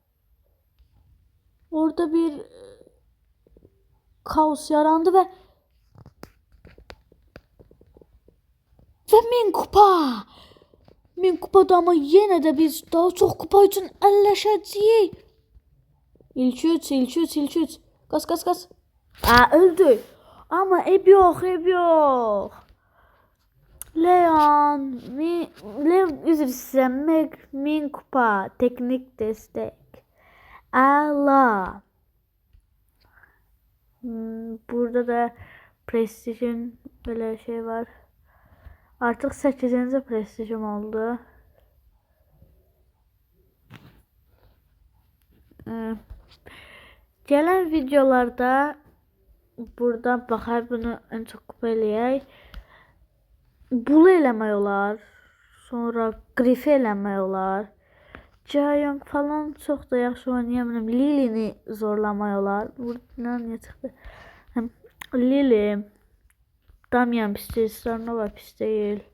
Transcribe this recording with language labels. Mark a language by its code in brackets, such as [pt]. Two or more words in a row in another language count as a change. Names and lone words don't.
[az] Orada bir kaos yarandı və 1000 kupa. 1000 kupada ama yenə də biz daha çox kupa üçün əlləşəcəyik. İlk üç. Qas. [tr] Öldü. Ama ev yok. [az] Leon, üzr istəyirəm, 1000 kupa, teknik destek. Allah. [tr] Burada da prestijin böyle şey var. Artık 8. prestijim oldu. [az] Gelen videolarda buradan baxar, bunu en çok kupa eləyək. Bulu eləmək olar. Sonra Grifi eləmək olar. Jayong falan çox da yaxşı oynayamıram. Lilini zorlamaq olar. Buradan niyə çıxdı? Lili, Damian pis deyil, Starnova pis deyil.